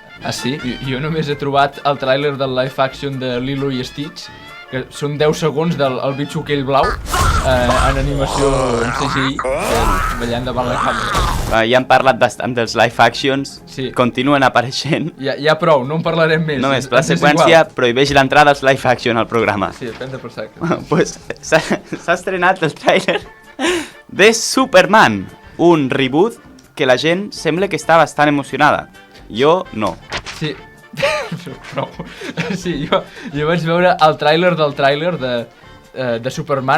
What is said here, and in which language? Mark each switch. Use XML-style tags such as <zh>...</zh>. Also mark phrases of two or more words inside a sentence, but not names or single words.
<ca>Ah, sí? Jo només he trobat el tràiler del</ca> <en>live action</en> <ca>de Lilo i Stitch, que són 10 segons del bitxo aquell blau, en animació en CGI, ballant davant la càmera. Ja hem parlat bastant dels</ca> <en>live actions,</en> <ca>Sí. Continuen apareixent. Ja prou, no en parlarem més. Només, Pla Seqüència prohibeix l'entrada als</ca> <en>live action</en> <ca>al programa. Sí, depèn de per sac. Pues s'ha estrenat el tràiler de Superman, un reboot que la gent sembla que està bastant emocionada. Jo no. Sí, prou. Sí, jo vaig veure el tràiler del tràiler de Superman.</ca>